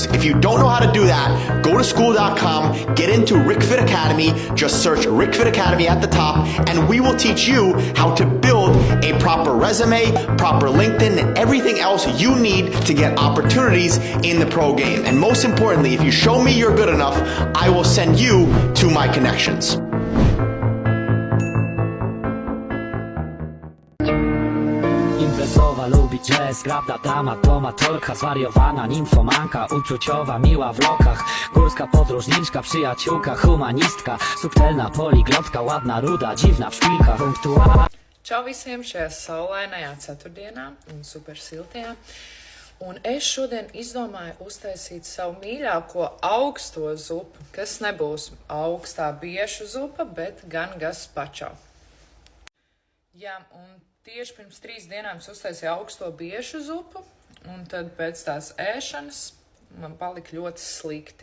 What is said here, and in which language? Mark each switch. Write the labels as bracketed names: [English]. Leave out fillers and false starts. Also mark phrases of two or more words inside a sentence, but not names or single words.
[English] If you don't know how to do that, go to school.com, get into RickFit Academy, just search RickFit Academy at the top, and we will teach you how to build a proper resume, proper LinkedIn, and everything else you need to get opportunities in the pro game. And most importantly, if you show me you're good enough, I will send you to my connections. [Polish] Imprezowa lubi jazz, grabna dama, domatorka, zwariowana nimfomanka, uczuciowa, miła w lokach, górska podróżniczka, przyjaciółka, humanistka, subtelna poliglotka, ładna, ruda, dziwna w szpilkach, punktualna. [Latvian] Čau visiem šajā saulainajā ceturtdienā un super siltajā. Un es šodien izdomāju uztaisīt savu mīļāko augsto zupu, kas nebūs augstā biešu zupa, bet gan gazpacho. Jā, un tieši pirms 3 dienām es uztaisīju augsto biešu zupu, un tad pēc tās ēšanas man palika ļoti slikti.